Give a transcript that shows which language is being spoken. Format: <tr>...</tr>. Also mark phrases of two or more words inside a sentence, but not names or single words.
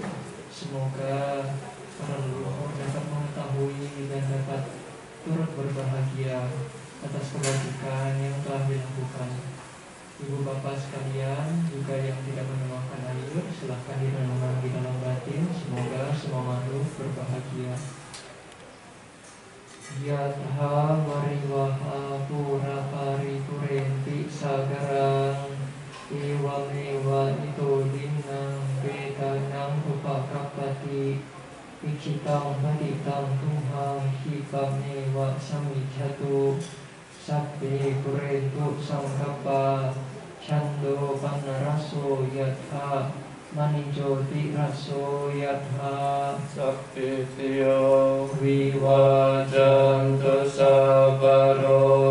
<id>Semoga para leluhur dapat mengetahui dan dapat turut berbahagia atas kebajikan yang telah dilakukan. Ibu bapak sekalian, juga yang tidak menuangkan air, silahkan direnungkan di dalam batin. Semoga semua makhluk berbahagia.</id> <pi>Yatha mariwaha pura paripurenti sagarang Iwam ewa ito dinang betanang upakapati Ichitang haditang tuhang hikam ewa samijhatu Sabbe purentu sanggapa Chando panaraso yatha Manijoti raso yatha Sabbe tiyo vivajantu sabaro</pi>